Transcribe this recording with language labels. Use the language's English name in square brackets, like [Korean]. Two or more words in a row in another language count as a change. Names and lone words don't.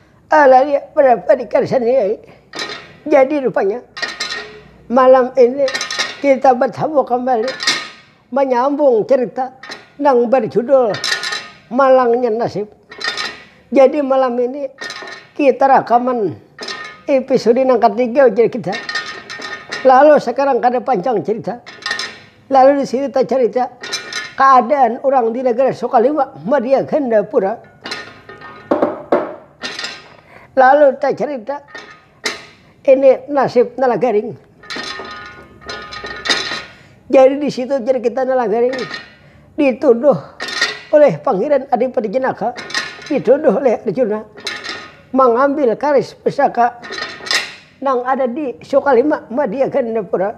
[Indonesian] Ala dia berapa dikasih ini. Jadi rupanya malam ini kita bertemu kembali menyambung cerita yang berjudul Malangnya Nasib. Jadi malam ini kita rekaman episode yang ketiga jadi kita. Lalu sekarang kada panjang cerita. Lalu di sini kita cerita keadaan orang di negara Sukalima, Madya Gandapura. Lalu kita cerita ini nasib Nalagaring. Jadi di situ jadi kita Nalagaring dituduh oleh Pangeran Adipati Janaka, dituduh oleh Arjuna mengambil karis pusaka yang ada di Sukalima, Madya Gandapura.